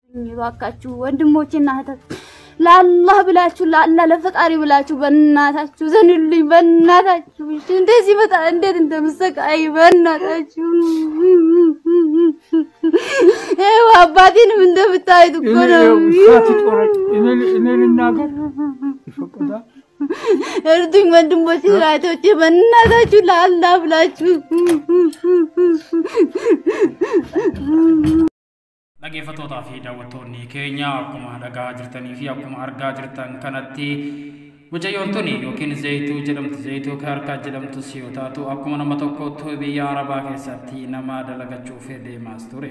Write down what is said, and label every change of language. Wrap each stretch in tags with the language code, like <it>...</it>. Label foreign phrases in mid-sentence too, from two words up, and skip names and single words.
<am>ይባካችሁ ወንድሞቼና እህቶች ለአላህ ብላችሁ ለአላህ ለፈጣሪ ብላችሁ በእናታችሁ ዘንልኝ በእናታችሁ እንደዚህ በጣ እንዴት እንደምሰቃይ በእናታችሁ አባቴንም እንደምታዩት እኮ ነው እኔ ልናገር ይፈቀዳ እርዱኝ ወንድሞቼ እህቶቼ በእናታችሁ ለአላህ ብላችሁ</am> <om>Dhaggeeffattoota fi daawwattoonni keenya akkuma dhagaa jirtanii fi akkuma argaa jirtan kanatti mucayyoon tuni yookiin zayituu jedhamtu zayituu harkaa jedhamtu yoo taatu akkuma nama tokkotti biyya Arabaa keessatti nama dalagachuuf deemaas ture.</om>